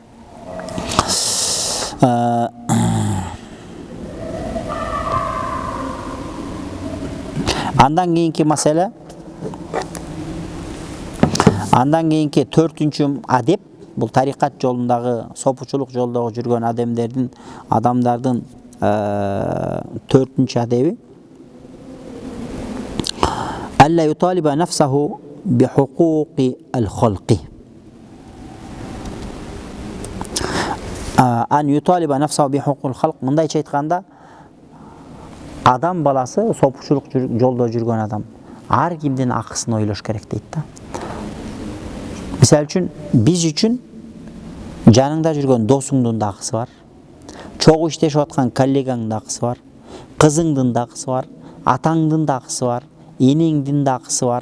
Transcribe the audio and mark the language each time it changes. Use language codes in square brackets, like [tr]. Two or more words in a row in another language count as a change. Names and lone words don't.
[ky] Андан кийинки маселе, андан кийинки 4-үнчү адеп, бул тарикат жолундагы, сопучулук жолдогу жүргөн адамдардын 4-үнчү адеби. [ar] ألا يطالب نفسه بحقوق الخلق. أن يطالب نفسه بحقوق الخلق, [ky] мындайча айтканда, адам баласы, сопучулук жолдо жүргөн адам, ар кимдин акысын ойлош керек дейт да. Мисалы үчүн, биз үчүн жаныңда жүргөн досуңдун да акысы бар, чогуу иштешип аткан коллегаңдын да акысы бар, кызыңдын да акысы бар, атаңдын да акысы бар, энеңдин да акысы бар.